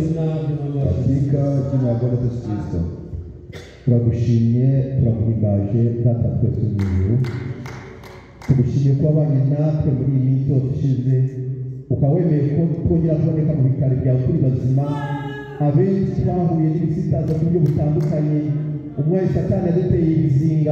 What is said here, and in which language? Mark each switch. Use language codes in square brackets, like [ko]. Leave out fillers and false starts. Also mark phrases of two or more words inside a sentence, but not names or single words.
[rw] izina ry'Umwami wacu. [sw] katika jina la Bwana Yesu Kristo. [rw] turagushimye turaguhimbaje data twese mu ijuru, tugushimiye ko wabanye natwe muri iyi minsi yose ishize, ukaba wemeye ko twongera kuboneka mu bikari byawe turi bazima. Abenshi twahuye n'ibisitaza ku buryo butandukanye, umwe satani yaduteye ibizinga.